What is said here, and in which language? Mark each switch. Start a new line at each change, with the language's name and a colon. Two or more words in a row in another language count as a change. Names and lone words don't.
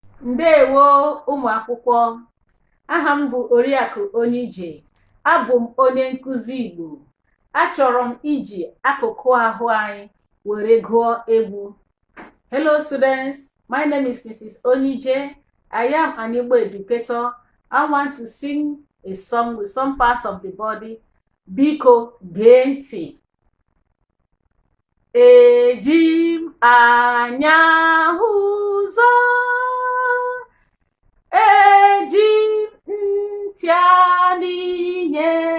Igbo: Ndewo, ụmụ akwụkwọ. Aha m bụ Oriakụ Onyeije. Abụ m onye nkụzi Igbo. Achọrọ m iji akụkụ ahụ anyị were gụọ egwu.
English: Hello, students. My name is Missus Onyeije. I am an Igbo educator. I want to sing a song with some parts of the body.
Igbo: Biko, gee ntị. Eji m anya hụ ụzọ. Eji m ntị anụ ihe.